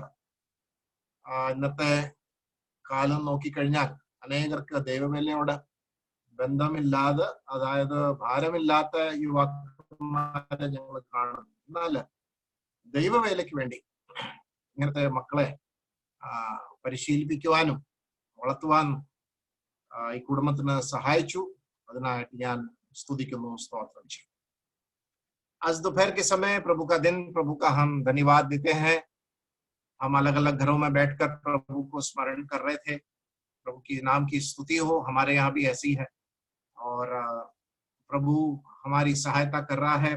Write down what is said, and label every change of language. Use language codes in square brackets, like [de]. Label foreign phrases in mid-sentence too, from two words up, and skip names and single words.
[ml] ഇന്നത്തെ കാലം നോക്കിക്കഴിഞ്ഞാൽ അനേകർക്ക് ദൈവവേലയോട് ബന്ധമില്ലാതെ, അതായത് ഭാരമില്ലാത്ത യുവാക്കന്മാരെ ഞങ്ങൾ കാണുന്നു. എന്നാൽ ദൈവവേലയ്ക്ക് വേണ്ടി ഇങ്ങനത്തെ മക്കളെ പരിശീലിപ്പിക്കുവാനും വളർത്തുവാനും ഈ കുടുംബത്തിന് സഹായിച്ചു. അതിനായിട്ട് ഞാൻ സ്തുതിക്കുന്നു, സ്തോത്രം ചെയ്യും. [hi] आज दोपहर के समय प्रभु का दिन, प्रभु का हम धन्यवाद देते हैं. हम अलग अलग घरों में बैठकर प्रभु को स्मरण कर रहे थे. प्रभु की नाम की स्तुति हो. हमारे यहाँ भी ऐसी है और प्रभु हमारी सहायता कर रहा है.